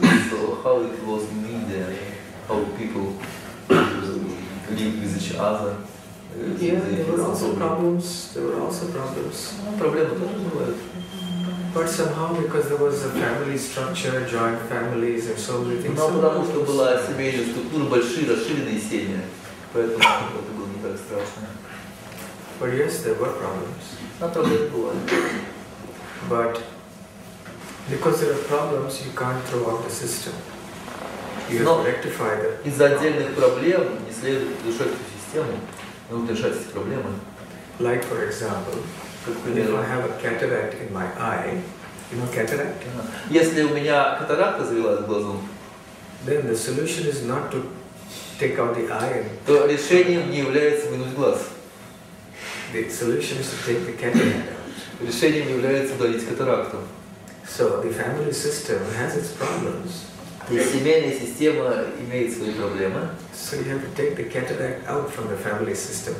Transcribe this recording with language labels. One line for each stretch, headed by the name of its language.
English: So how it was in India, how people live with each other. Yeah, there were also problems.
Russian: Проблемы тоже бывают.
English: But somehow, because there was a family structure, joint families, and so many things.
Russian: Но потому что была семейная структура, большие расширенные семьи, поэтому это было не так страшно.
English: But yes, there were problems.
Russian: Но проблемы бывали.
English: But because there are problems, you can't throw out the system. You have to rectify them.
Russian: Из-за отдельных проблем не следует решать эту систему, нужно решать эти проблемы.
English: Like for example, if I have a cataract in my eye, you know cataract?
Russian: Если у меня катаракта завелась в глазу,
English: then the solution is not to take out the eye.
Russian: то решением не является вынуть глаз.
English: The solution is to take the cataract out.
Russian: Решением является удалить катаракту.
English: So the family system has its problems.
Russian: И семейная система имеет свои проблемы.
English: So you have to take the cataract out from the family system.